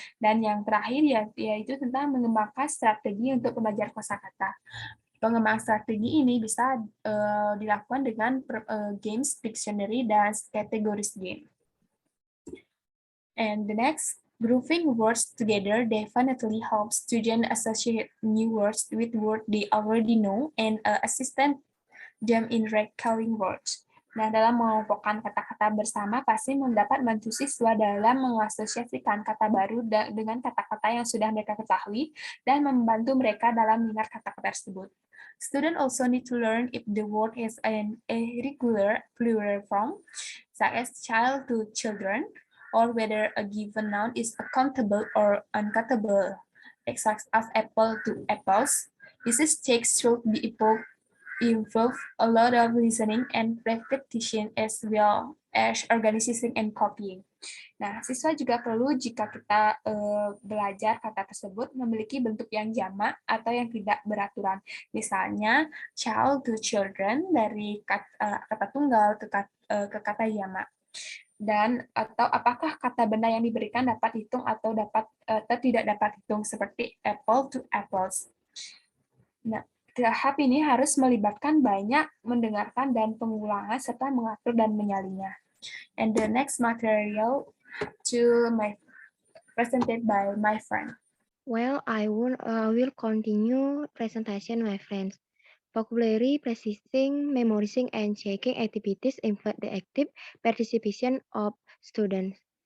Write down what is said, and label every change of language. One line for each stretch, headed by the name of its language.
Indonesian: Dan yang terakhir yaitu tentang mengembangkan strategi untuk belajar kosakata. Pengembangan strategi ini bisa dilakukan dengan games, dictionary, dan categories game.
English: And the next, grouping words together definitely helps students associate new words with words they already know and assistant them in recalling words.
Indonesian: Nah, dalam mengelompokkan kata-kata bersama pasti mendapat bantu siswa dalam mengasosiasikan kata baru dengan kata-kata yang sudah mereka ketahui dan membantu mereka dalam mengingat kata-kata tersebut.
English: Students also need to learn if the word is an irregular plural form, such as child to children, or whether a given noun is countable or uncountable, such as apple to apples. This text should be involve a lot of listening and repetition as well as organizing and copying.
Indonesian: Nah, siswa juga perlu jika kita belajar kata tersebut memiliki bentuk yang jamak atau yang tidak beraturan. Misalnya,
English: child to children
Indonesian: dari kata tunggal ke kata jamak. Dan atau apakah kata benda yang diberikan dapat hitung atau tidak dapat hitung seperti
English: apple to apples.
Indonesian: Nah, tahap ini harus melibatkan banyak mendengarkan dan pengulangan serta mengatur dan menyalinnya.
English: And the next material presented by my friend. Well, I will continue presentation, my friends. Vocabulary, practicing, memorizing, and checking activities involve the active participation of students.